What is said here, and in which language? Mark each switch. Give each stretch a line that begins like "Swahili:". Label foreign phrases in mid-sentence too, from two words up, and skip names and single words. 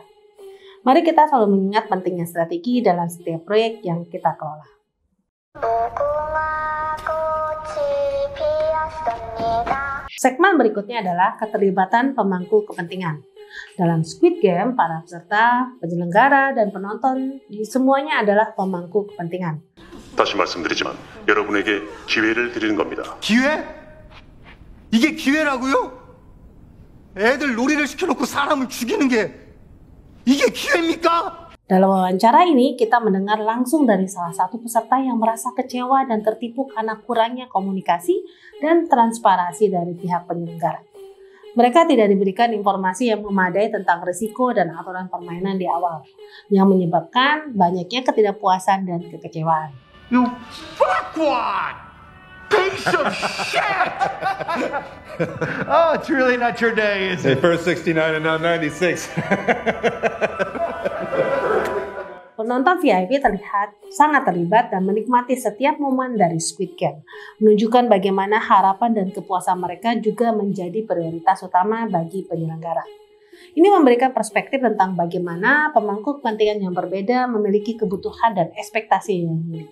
Indonesian: Mari kita selalu mengingat pentingnya strategi dalam setiap proyek yang kita kelola. Segmen berikutnya adalah keterlibatan pemangku kepentingan. Dalam Squid Game, para peserta, penyelenggara, dan penonton semuanya adalah pemangku kepentingan.
Korean: 다시 말씀드리지만 여러분에게 기회를 드리는 겁니다. 기회? 이게 기회라고요? 애들 놀이를 시켜놓고 사람을 죽이는 게 이게 기회입니까?
Indonesian: Dalam wawancara ini, kita mendengar langsung dari salah satu peserta yang merasa kecewa dan tertipu karena kurangnya komunikasi dan transparansi dari pihak penyelenggara. Mereka tidak diberikan informasi yang memadai tentang risiko dan aturan permainan di awal, yang menyebabkan banyaknya ketidakpuasan dan kekecewaan.
English: You fuckwad! Piece of shit! Oh, it's really not your day, is it? First 69 and now 96.
Indonesian: Penonton VIP terlihat sangat terlibat dan menikmati setiap momen dari Squid Game, menunjukkan bagaimana harapan dan kepuasan mereka juga menjadi prioritas utama bagi penyelenggara. Ini memberikan perspektif tentang bagaimana pemangku kepentingan yang berbeda memiliki kebutuhan dan ekspektasi yang unik.